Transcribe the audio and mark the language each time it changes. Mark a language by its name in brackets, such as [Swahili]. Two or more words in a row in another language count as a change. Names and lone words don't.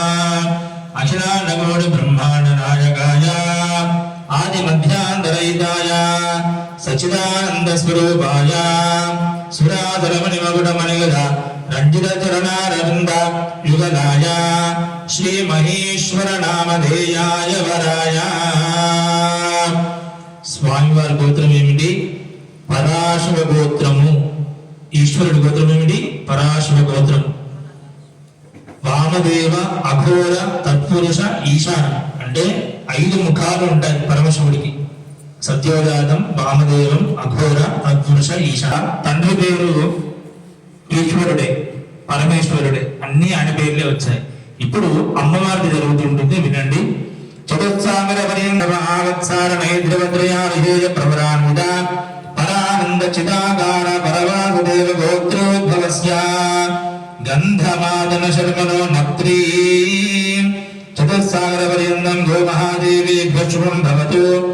[Sanskrit] अखिलाण्डकोटिब्रह्माण्डनायकाय आदिमध्यान्तरहिताय सच्चिदानन्दस्वरूपाय सुराधरमणिमकुटमणिगद रञ्जितचरणारविन्द युगलाय श्रीमहेश्वरनामधेयाय वराय [Telugu] స్వామివారి గోత్రం ఏమిటి? పరాశివ గోత్రము. ఈశ్వరుడి గోత్రం ఏమిటి? పరాశివ గోత్రం. వామదేవ అఘోర తత్పురుష ఈశాన అంటే 5 ముఖాలు ఉంటాయి పరమశివుడికి. సత్యోజాతం, వామదేవం, అఘోర, తత్పురుష, ఈశాన. తండ్రి పేరు ఈశ్వరుడే, పరమేశ్వరుడే, అన్ని ఆయన పేర్లే వచ్చాయి. ఇప్పుడు అమ్మవారికి జరుగుతుంటుంది, వినండి. [Sanskrit] चतुस्सागरपर्यन्तमावत्सारणैर्ध्रुवत्रयार्हेय प्रवरान्वित परानन्दचिदाकार परवासुदेव गोत्रोद्भवस्य गन्धमादनशर्मणो नप्त्री चतुस्सागरपर्यन्तं गो महादेवेभ्यः शुभं भवतु